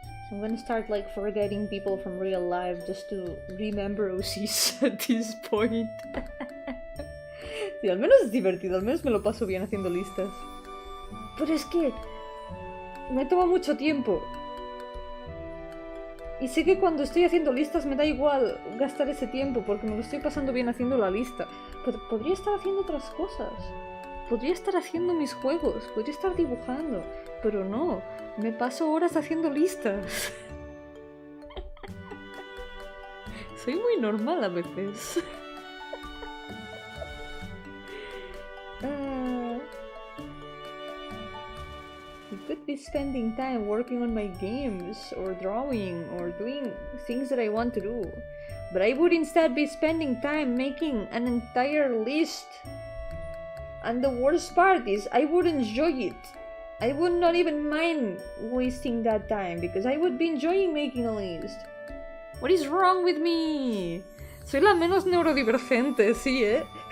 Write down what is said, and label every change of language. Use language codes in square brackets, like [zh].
[en] I'm gonna start like forgetting people from real life just to remember OCs at this point. [es] Sí, al menos es divertido, al menos me lo paso bien haciendo listas. Pero es que me toma mucho tiempo. Y sé que cuando estoy haciendo listas me da igual gastar ese tiempo porque me lo estoy pasando bien haciendo la lista. Pero podría estar haciendo otras cosas. Podría estar haciendo mis juegos, podría estar dibujando, pero no, me paso horas haciendo listas. Soy muy normal a veces. [en] I could be spending time working on my games, or drawing, or doing things that I want to do. But I would instead be spending time making an entire list. And the worst part is, I would enjoy it. I would not even mind wasting that time, because I would be enjoying making a list. What is wrong with me? [es] Soy la menos neurodivergente, sí, ¿eh?